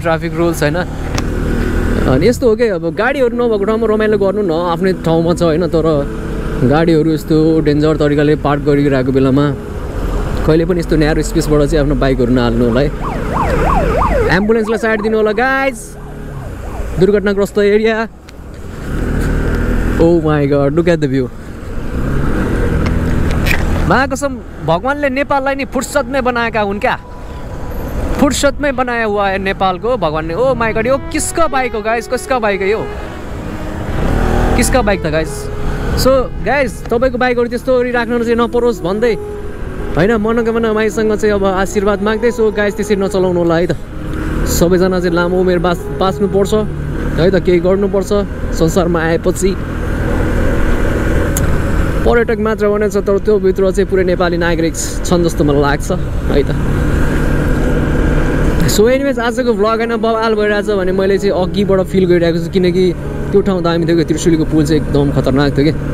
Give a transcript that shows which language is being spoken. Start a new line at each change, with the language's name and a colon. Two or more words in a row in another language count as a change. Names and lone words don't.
English: traffic rules
Nepali: होइन अनि यस्तो हो कि अब गाडीहरू नभएको ठाउँमा रमाइलो गर्नु न आफ्नै ठाउँमा छ होइन तर गाडीहरू यस्तो डेन्जर तरिकाले पार्क गरिरहेको बेलामा कहिले पनि यस्तो
English: narrow spaceबाट
Nepali: चाहिँ आफ्नो बाइकहरू नहाल्नु होला है एम्बुलेन्सलाई साइड दिनु होला गाइज दुर्घटनाग्रस्त एरिया
English: Oh my god look at the view
Nepali: महाकसम भगवानले नेपाललाई नि फुर्सदमै बनाएका हुन् क्या
Hindi: फुर्सदमै बनाया हुआ है नेपाल को भगवान ने
English: Oh my god
Nepali: यो
Hindi: किसका बाइक हो गाइज किसका बाइक है यो किसका बाइक था
Nepali: गाइज
English: so guys
Nepali: तपाईँको बाइकहरू त्यस्तो राख्नु चाहिँ नपरोस् भन्दै होइन मनोकामना माईसँग चाहिँ अब आशीर्वाद माग्दै
English: so guys
Nepali: त्यसरी नचलाउनु होला है त सबैजना चाहिँ लामो उमेर बाँच्नुपर्छ है त केही गर्नुपर्छ संसारमा आएपछि पर्यटक मात्र भनेको छ तर त्यो भित्र चाहिँ पुरै नेपाली नागरिक छन् जस्तो मलाई लाग्छ है त
English: so anyways
Nepali: आजको भ्लग होइन बवाल भइरहेछ भने मैले चाहिँ अघिबाट फिल गरिरहेको छु किनकि त्यो ठाउँ दामी थियो कि त्रिशुलीको पुल चाहिँ एकदम खतरनाक थियो कि